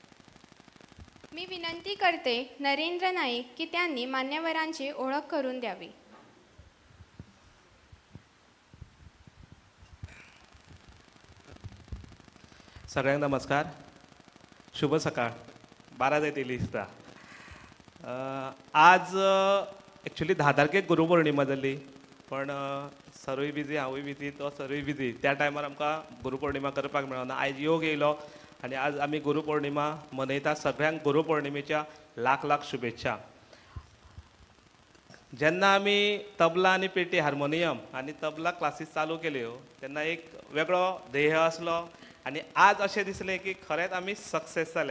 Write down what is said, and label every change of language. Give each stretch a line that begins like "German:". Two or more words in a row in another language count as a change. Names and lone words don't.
Marathi: मी विनंती करते नरेंद्र नाईक की त्यांनी मान्यवरांची ओळख करून द्यावी। सगळ्यांना नमस्कार, शुभ सकाळ।
Konkani: 12 जायतली दिसता। आज एक्चुअली 10 तारखेक गुरुपौर्णिमा जाली, पण सरूय बिजी, हांवूय बिजी, तो सरूय बिजी। त्या टायमार आमकां गुरुपौर्णिमा करपाक मेळना। आयज योग येयलो आनी आज आमी गुरुपौर्णिमा मनयता। सगळ्यांक
Marathi: गुरुपौर्णिमेच्या लाख लाख शुभेच्छा।
Konkani: जेन्ना आमी तबला आनी पेटी हार्मोनियम आनी तबला क्लासीस चालू केल्यो तेन्ना एक वेगळो ध्येय आसलो आनी आज अशें दिसलें की खरेंच आमी सक्सेस जाले.